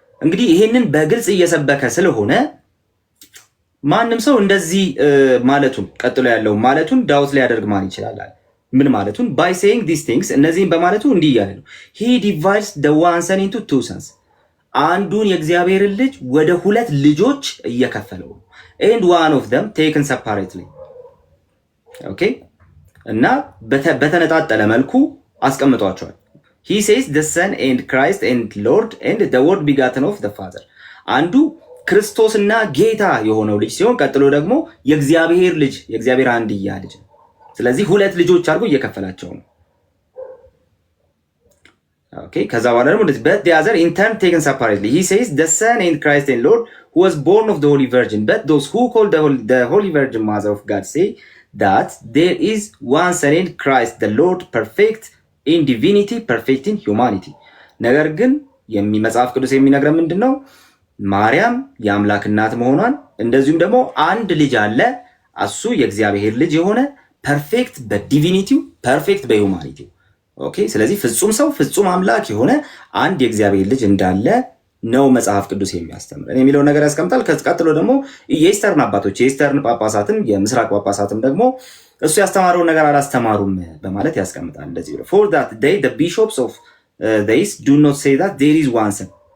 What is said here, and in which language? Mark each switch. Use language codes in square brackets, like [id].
[am] እንግዲህ ይሄንን በግልጽ እየሰበከ ስለሆነ ማንም ሰው እንደዚህ ማለቱን ቀጥሎ ያለው ማለቱን ዳውት ሊያደርግ ማን ይችላል? ምን ማለቱን? [en] by saying these things እነዚህን በማለቱ እንዲህ እያለ ነው። he divides the one son into two sons አንዱን የእግዚአብሔርን ልጅ ወደ ሁለት ልጆች እየከፈለው ነው። and one of them taken separately. [am] okay እና በተነጣጠለ መልኩ አስቀምጧቸዋል። he says the son and Christ and Lord and the word begotten of the Father አንዱ ክርስቶስና ጌታ የሆነው ልጅ ሲሆን ቀጥሎ ደግሞ የእግዚአብሔር ልጅ የእግዚአብሔር አንድያ ልጅ ነው። ስለዚህ ሁለት ልጆች አድርጎ እየከፈላቸው ነው። [en] ኦኬ ከዛ በኋላ ደግሞ but the other in turn taken separately he says the son and Christ and Lord who was born of the Holy Virgin, but those who call the Holy Virgin Mother of God say that there is one son in Christ the Lord, perfect in divinity, perfect in humanity. [am] ነገር ግን መጽሐፍ ቅዱስ የሚነግረን ምንድነው? ማርያም የአምላክ እናት መሆኗን እንደዚሁም ደግሞ አንድ ልጅ አለ እሱ የእግዚአብሔር ልጅ የሆነ ፐርፌክት በዲቪኒቲው ፐርፌክት በሂውማኒቲው። ኦኬ ስለዚህ ፍጹም ሰው ፍጹም አምላክ የሆነ አንድ የእግዚአብሔር ልጅ እንዳለ ነው መጽሐፍ ቅዱስ የሚያስተምረን የሚለው ነገር ያስቀምጣል። ቀጥሎ ደግሞ የኢስተርን አባቶች የኢስተርን ጳጳሳትም የምስራቅ ጳጳሳትም ደግሞ እሱ ያስተማረውን ነገር አላስተማሩም በማለት ያስቀምጣል። እንደዚህ ብሎ for that they the bishops of the east do not say that there is one son,